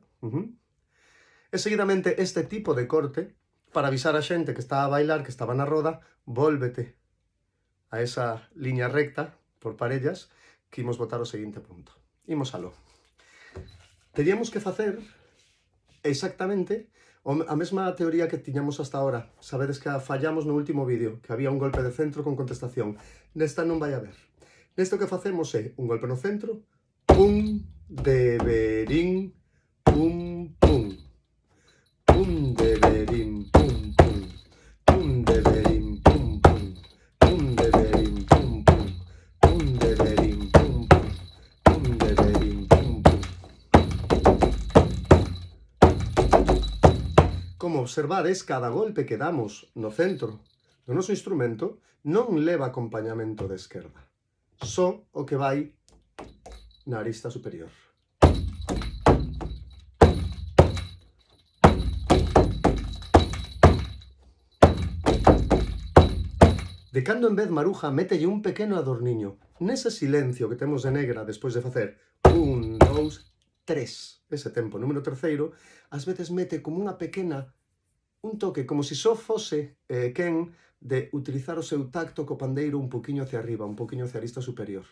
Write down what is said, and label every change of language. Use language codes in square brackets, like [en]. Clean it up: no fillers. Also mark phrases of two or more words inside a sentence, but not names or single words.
[gl] E seguidamente este tipo de corte, para avisar a xente que está a bailar, que estaba na roda, vólvete a esa liña recta, por parellas, que imos botar o seguinte punto. Imos aló. Teríamos que facer exactamente a mesma teoría que tiñamos [es] hasta ahora. [gl] Sabedes que fallamos no último vídeo, que había un golpe de centro con contestación. Nesta non vai haber. Nesto que facemos é un golpe no centro, pum, deberín, pum, pum. Pum, deberín, pum, pum. Pum, deberín, pum, pum. Pum, deberín, pum, pum. Pum, deberín, pum, pum. Pum, deberín, pum, pum. Como observades, cada golpe que damos no centro do noso instrumento non leva acompañamento de esquerda. Só o que vai na arista superior. De cando en vez Maruja mételle un pequeno adorniño nese silencio que temos de negra despois de facer 1, 2, 3, ese tempo número terceiro, ás veces mete como unha pequena, un toque, como se só fose quen de utilizar o seu tacto co pandeiro un poquinho [es] hacia arriba, [gl] un poquinho hacia a arista superior.